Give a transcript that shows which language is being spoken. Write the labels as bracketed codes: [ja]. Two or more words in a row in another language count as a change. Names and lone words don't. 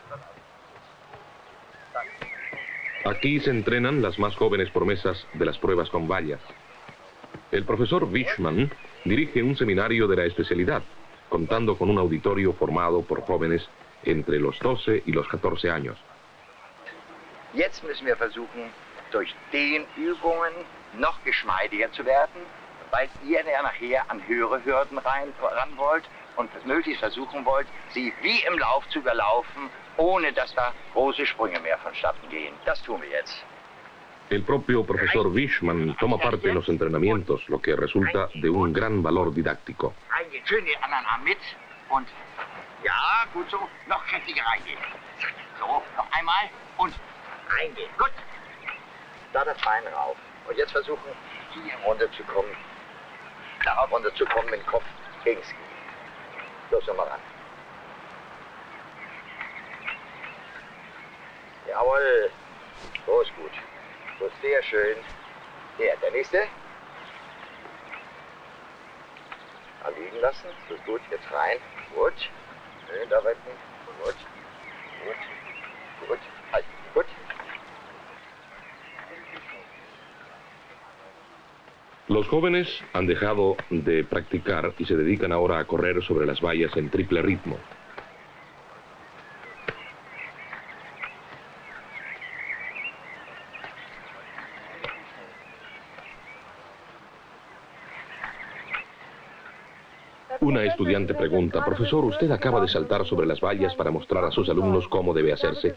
[es] Aquí se entrenan las más jóvenes promesas de las pruebas con vallas. El profesor Wischmann dirige un seminario de la especialidad, contando con un auditorio formado por jóvenes entre los 12 y los 14 años. [de] Jetzt müssen wir versuchen, durch Dehnübungen noch geschmeidiger zu werden, weil ihr ja nachher an höhere Hürden ran wollt und möglichst versuchen wollt, sie wie im Lauf zu überlaufen, ohne dass da große Sprünge mehr vonstatten gehen. Das tun wir jetzt. [es] El propio profesor Wischmann toma parte en los entrenamientos, lo que resulta de un gran valor didáctico. [de] Reingehen, schön den anderen Arm mit und ja, gut so, noch kräftiger reingehen. So, noch einmal und reingehen. Gut. Da das Bein rauf. Und jetzt versuchen, hier runterzukommen. Darauf runterzukommen mit dem Kopf gegen Ski. Los, nochmal ran. Jawohl. So ist gut. So ist sehr schön. Hier, der nächste. Da liegen lassen. So ist gut. Jetzt rein. Gut. Schön da wecken. Gut. Gut. Gut. Halt. Gut. [es] Los jóvenes han dejado de practicar y se dedican ahora a correr sobre las vallas en triple ritmo. Una estudiante pregunta: profesor, usted acaba de saltar sobre las vallas para mostrar a sus alumnos cómo debe hacerse.